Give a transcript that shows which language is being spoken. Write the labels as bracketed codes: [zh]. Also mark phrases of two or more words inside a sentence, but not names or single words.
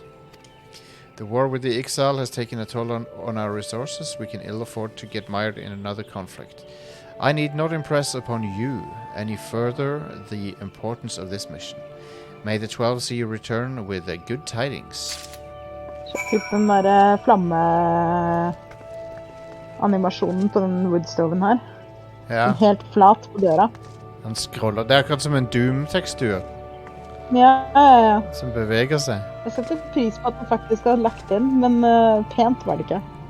[en] The war with the Exile has taken a toll on our resources. We can ill afford to get mired in another conflict. I need not impress upon you any further the importance of this mission. May the 12 see you return with good tidings. [no] Sjekk ut den der flamme-animasjonen på den woodstoven her. Ja. Helt flat på døra. Han scroller. Det er akkurat som en Doom-tekstur. Ja. Som beveger seg. Jeg setter pris på at den faktisk har lagt inn, men pent var det ikke.